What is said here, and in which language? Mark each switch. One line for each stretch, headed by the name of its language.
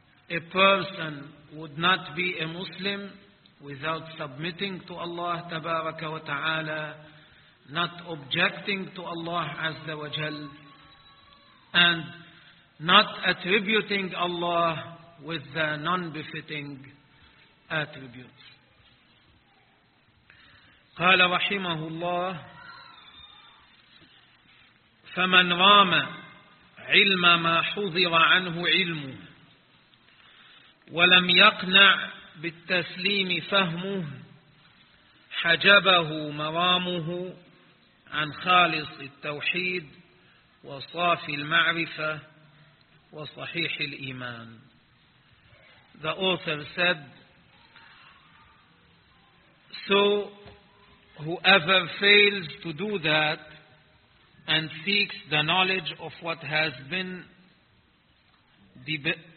English: A person would not be a Muslim without submitting to Allah tabaraka wa ta'ala, not objecting to Allah azza wa jal, and not attributing Allah with the non-befitting attributes.
Arabic: قال رحمه الله فمن رام علم ما حضر عنه علمه ولم يقنع بالتسليم فهمه حجبه مرامه عن خالص التوحيد وصافي المعرفة وصحيح الإيمان.
English: The author said, so whoever fails to do that and seeks the knowledge of what has been debarred,